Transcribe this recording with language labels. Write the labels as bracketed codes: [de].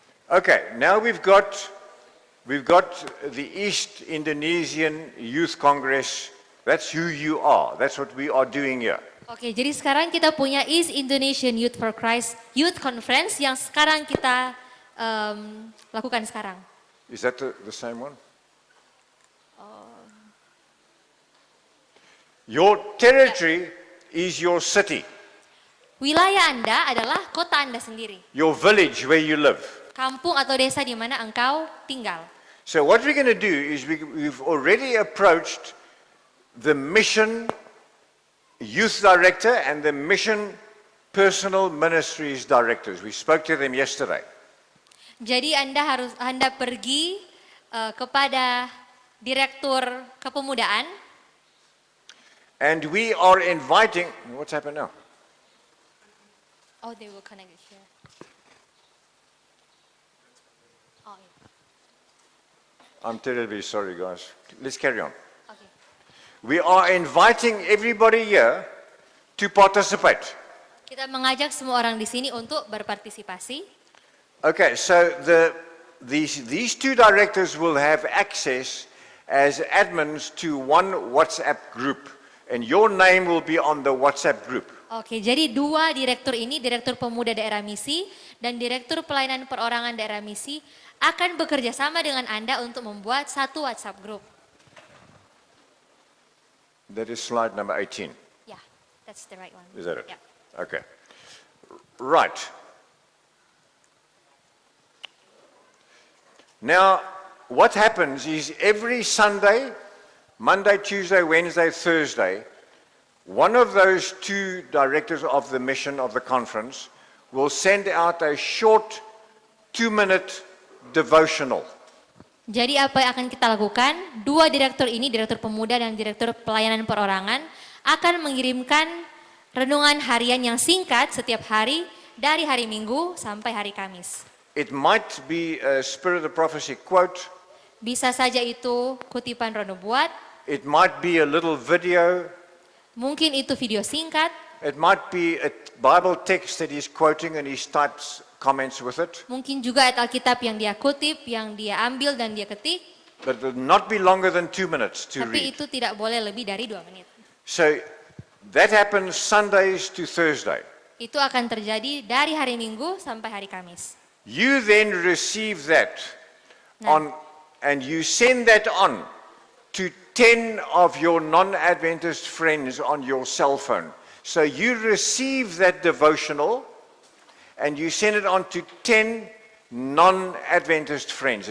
[en] Okay, now we've got the East Indonesian Youth Congress. That's who you are. That's what we are doing here. [id] Oke, jadi sekarang kita punya East Indonesian Youth for Christ Youth Conference yang sekarang kita lakukan sekarang. [en] Is that the same one? Your territory is your city, [id] Wilayah Anda adalah kota Anda sendiri. [en] your village where you live. [id] Kampung atau desa di mana engkau tinggal. [en] So what we're going to do is we've already approached the mission youth director and the mission personal ministries directors. We spoke to them yesterday. [id] Jadi Anda pergi kepada direktur kepemudaan [en] And we are inviting, what's happened now? Oh, they will connect it here. Oh, yeah. I'm terribly sorry, guys. Let's carry on. Okay. We are inviting everybody here to participate. [id] Kita mengajak semua orang di sini untuk berpartisipasi. [en] Okay, so these two directors will have access as admins to one WhatsApp group, and your name will be on the WhatsApp group. [id] Oke, jadi dua direktur ini, Direktur Pemuda Daerah Misi dan Direktur Pelayanan Perorangan Daerah Misi akan bekerja sama dengan Anda untuk membuat satu WhatsApp group. [en] That is slide number 18. Ya, that's the right one. Is that it? [id] Ya. [en] Okay. Right. Now, what happens is every Sunday, Monday, Tuesday, Wednesday, Thursday, one of those two directors of the mission of the conference will send out a short 2-minute devotional. [id] Jadi apa yang akan kita lakukan? Dua direktur ini, Direktur Pemuda dan Direktur Pelayanan Perorangan, akan mengirimkan renungan harian yang singkat setiap hari dari hari Minggu sampai hari Kamis. [en] It might be a Spirit of Prophecy quote. [id] Bisa saja itu kutipan Roh Nubuat, [en] It might be a little video. [id] mungkin itu video singkat, [en] It might be a Bible text that he's quoting and he types comments with it. [id] mungkin juga ayat Alkitab yang dia kutip, yang dia ambil dan dia ketik, [en] But it will not be longer than 2 minutes to [id] tapi [en] read. [id] itu tidak boleh lebih dari 2 menit. [en] So that happens Sundays to Thursday. [id] Itu akan terjadi dari hari Minggu sampai hari Kamis. [en] You then receive that on, and you send that on to 10 of your non-Adventist friends on your cell phone. So you receive that devotional and you send it on to 10 non-Adventist friends.